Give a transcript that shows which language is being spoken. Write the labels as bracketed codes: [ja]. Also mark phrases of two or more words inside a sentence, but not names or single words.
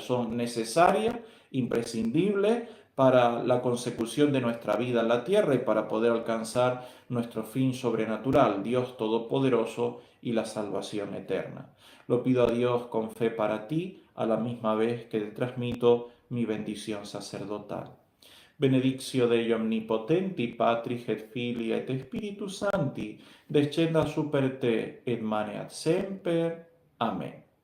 [es] Son necesarias, imprescindibles para la consecución de nuestra vida en la tierra y para poder alcanzar nuestro fin sobrenatural, Dios Todopoderoso y la salvación eterna. Lo pido a Dios con fe para ti, a la misma vez que te transmito mi bendición sacerdotal. [la] Benedictio Dei omnipotenti, Patris et Filii et Spiritus Sancti, descendat super te et maneat semper. [es] Amén.